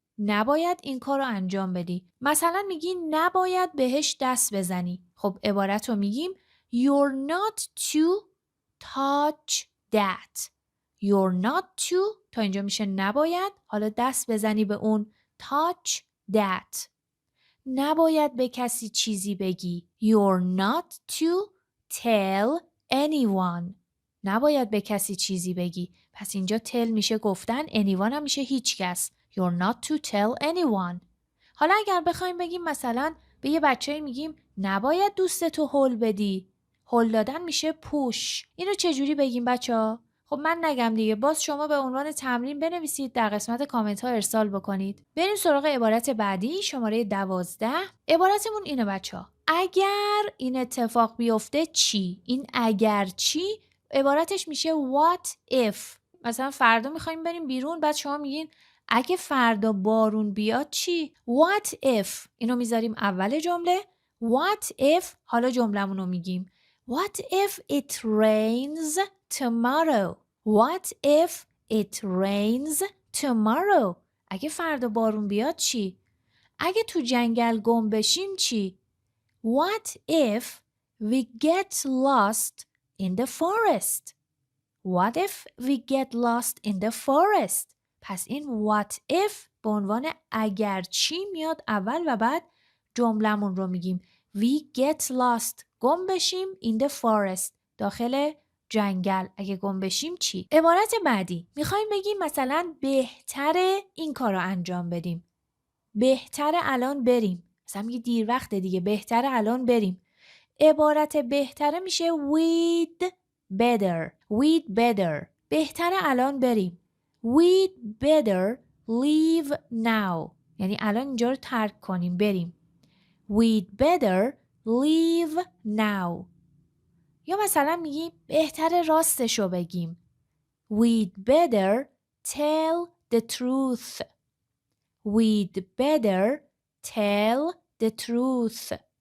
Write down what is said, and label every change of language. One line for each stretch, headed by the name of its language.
Persian: نباید این کار رو انجام بدی. مثلا میگی نباید بهش دست بزنی. خب عبارت رو میگیم
English: You're not to touch that. You're not to
Persian: تا اینجا میشه نباید، حالا دست بزنی به اون
English: touch that.
Persian: نباید به کسی چیزی بگی.
English: You're not to tell anyone.
Persian: نباید به کسی چیزی بگی. پس اینجا tell میشه گفتن، anyone هم میشه هیچ کس.
English: You're not to tell anyone.
Persian: حالا اگر بخوایم بگیم مثلا به یه بچه میگیم نباید دوستتو هول بدی. هول دادن میشه پوش. اینو چجوری بگیم بچه‌ها؟ خب من نگم دیگه. باز شما به عنوان تمرین بنویسید، در قسمت کامنت ها ارسال بکنید. بریم سراغ عبارت بعدی، شماره 12. عبارتمون اینه بچه‌ها. اگر این اتفاق بیفته چی؟ این اگر چی عبارتش میشه what if. مثلا فردا میخوایم بریم بیرون، بعد شما میگین اگه فردا بارون بیاد چی؟
English: What if؟
Persian: اینو میذاریم اول جمله.
English: What if؟
Persian: حالا جملمون رو میگیم.
English: What if it rains tomorrow؟ What if it rains tomorrow؟
Persian: اگه فردا بارون بیاد چی؟ اگه تو جنگل گم بشیم چی؟
English: What if we get lost in the forest؟ What if we get lost in the forest؟ پس این what if
Persian: به عنوان اگر چی میاد اول و بعد جملمون رو میگیم.
English: We get lost
Persian: گم بشیم
English: in the forest
Persian: داخل جنگل. اگه گم بشیم چی؟ عبارت بعدی میخوایم بگیم مثلا بهتره این کار رو انجام بدیم. بهتره الان بریم. مثلا میگی دیر وقت دیگه، بهتره الان بریم. عبارت بهتره میشه
English: we'd better.
Persian: بهتره الان بریم.
English: We'd better leave now.
Persian: یعنی الان اینجا رو ترک کنیم، بریم.
English: We'd better leave now.
Persian: یا مثلا میگی بهتره راستشو بگیم.
English: We'd better tell the truth. We'd better tell the truth.